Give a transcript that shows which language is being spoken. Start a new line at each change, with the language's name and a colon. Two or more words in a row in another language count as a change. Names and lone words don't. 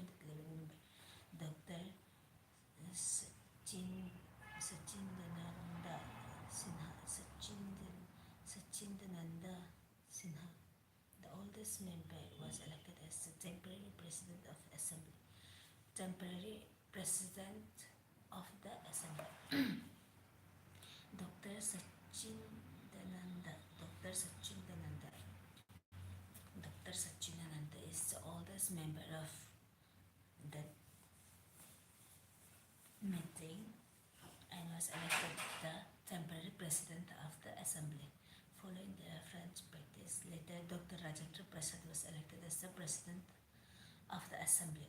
English: Dr. Sachindananda Sinha, Sachindananda Sinha, the oldest member, was elected as the temporary president of assembly. Temporary president of the assembly. Dr. Sachindananda. Dr. Sachindananda. Dr. Sachindananda is the oldest member of the meeting and was elected the temporary president of the assembly. Following the French practice, later Dr. Rajendra Prasad was elected as the president of the assembly.